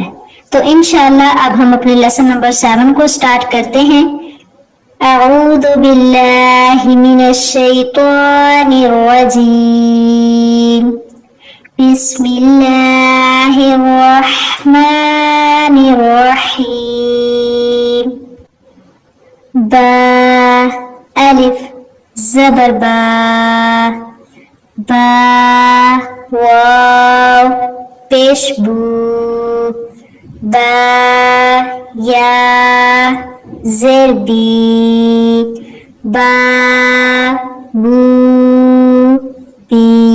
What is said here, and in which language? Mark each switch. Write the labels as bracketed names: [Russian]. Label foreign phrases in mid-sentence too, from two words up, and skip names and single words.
[Urdu] تو انشاءاللہ اب ہم اپنے [English] lesson number [Urdu] 7 کو سٹارٹ کرتے ہیں۔ [Arabic] اعوذ باللہ من الشیطان الرجیم، بسم اللہ الرحمن الرحیم۔ [Urdu] با الف زبر با، با واو پیش بو، با یا زیر بی، با بو بی،